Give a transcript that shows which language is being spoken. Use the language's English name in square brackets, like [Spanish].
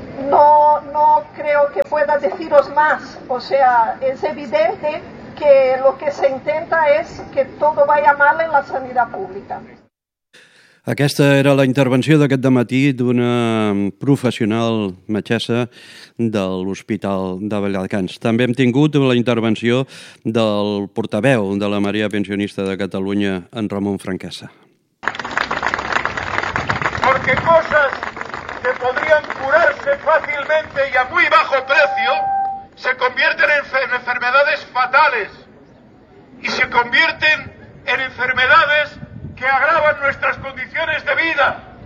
[Spanish] No creo que pueda deciros más. O sea, es evidente que lo que se intenta es que todo vaya mal en la sanidad pública. [Catalan] Aquesta era la intervenció d'aquest dematí d'una professional metgessa de l'Hospital de Viladecans. També hem tingut la intervenció del portaveu de la Marea Pensionista de Catalunya, en Ramon Franquesa. [Spanish] Porque cosas que podrían curarse fácilmente y a muy bajo precio se convierten en enfermedades fatales y se convierten en enfermedades que agravan nuestras condiciones de vida.